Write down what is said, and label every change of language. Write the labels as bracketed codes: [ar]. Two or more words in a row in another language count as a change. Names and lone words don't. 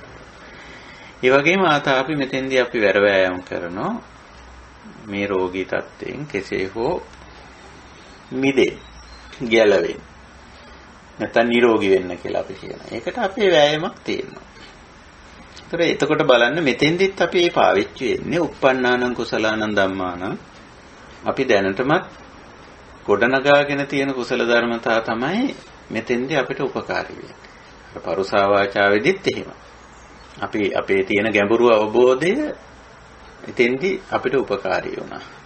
[si] ඒ වගේම අපි මෙතෙන්දී අපි වැරවැයම් කරනවා මේ රෝගී තත්ත්වයෙන් කෙසේ හෝ මිදෙන්න, ගැලවෙන්න. නැත්නම් නිරෝගී වෙන්න කියලා අපි කියනවා. ඒකට අපේ වෑයමක් තියෙනවා. එතකොට බලන්න මෙතෙන්දිත් අපි මේ පාවිච්චි වෙන්නේ [pi] uppannānaṁ කුසලානං ධම්මානං. [si] අපි දැනටමත් ගොඩනගාගෙන තියෙන කුසල ධර්මතා තමයි මෙතෙන්දී අපිට උපකාරී වෙන්නේ. අර පරුසා වාචාවෙදිත් එහෙම. අපි අපේ තියෙන ගැඹුරු අවබෝධය මෙතෙන්දී අපිට උපකාරී වුණා.